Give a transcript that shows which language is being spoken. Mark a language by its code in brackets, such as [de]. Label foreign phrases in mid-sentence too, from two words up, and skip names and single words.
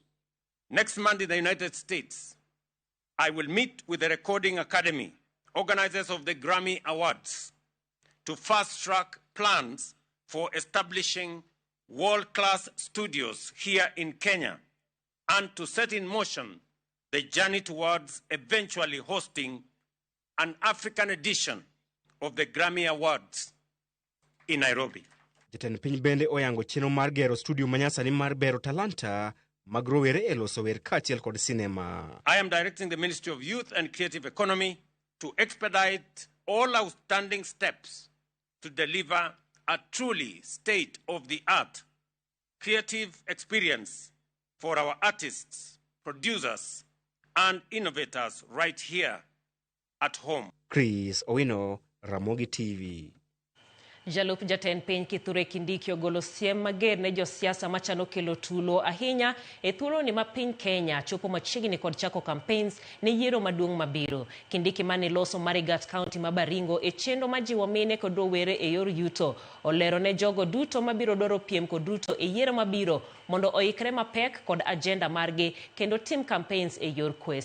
[en] Next month in the United States, I will meet with the Recording Academy, organizers of the Grammy Awards, to fast-track plans for establishing world-class studios here in Kenya and to set in motion the journey towards eventually hosting an African edition of the Grammy Awards in Nairobi. [luo] Jatend piny bende oyango chenro mar gero studio manyasani mar bero talanta mag rowere e loso wer kaachiel kod sinema. [en] I am directing the Ministry of Youth and Creative Economy to expedite all outstanding steps to deliver a truly state-of-the-art creative experience for our artists, producers, and innovators right here at home. Chris Owino, Ramogi TV. [luo] Jalup jatend piny Kithure Kindiki ogolo siem mager ne josiasa machano kelo tulo ahinya e thuolo ni ma piny Kenya chopo machiegni kod chako campaigns ne yiero maduong' mabiro. Kindiki mane loso Marigat County ma Baringo e chenro majiwo mine kod rowere e yor yuto olero ne jogo duto mabiro dwaro piem kod Ruto e yiero mabiro mondo oikre mapek kod agenda margi kendo tim campaigns e yor kwe.